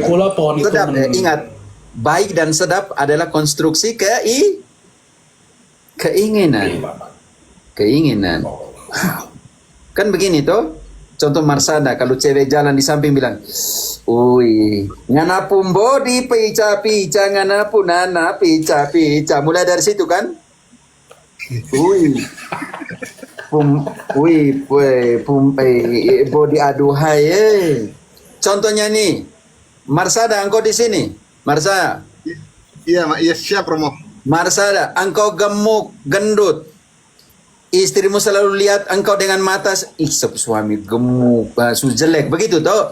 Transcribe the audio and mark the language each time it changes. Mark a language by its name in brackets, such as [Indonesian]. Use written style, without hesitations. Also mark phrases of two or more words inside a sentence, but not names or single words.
[Indonesian] Lagi pula pohon sedap, itu ingat, baik dan sedap adalah konstruksi keinginan. Keinginan. Kan begini toh. Contoh Marsada, kalau cewek jalan di samping bilang, "Ui, [Manado Malay] ngana body pica-pica, ngana punana pica-pica." [Indonesian] Mulai dari situ kan? Ui. Body aduhai. Contohnya nih, Marsada, engkau di sini. Marsa. Iya, iya siap Romo. Marsada, engkau gemuk, gendut. Istrimu selalu lihat engkau dengan mata, suami gemuk, jelek, begitu toh.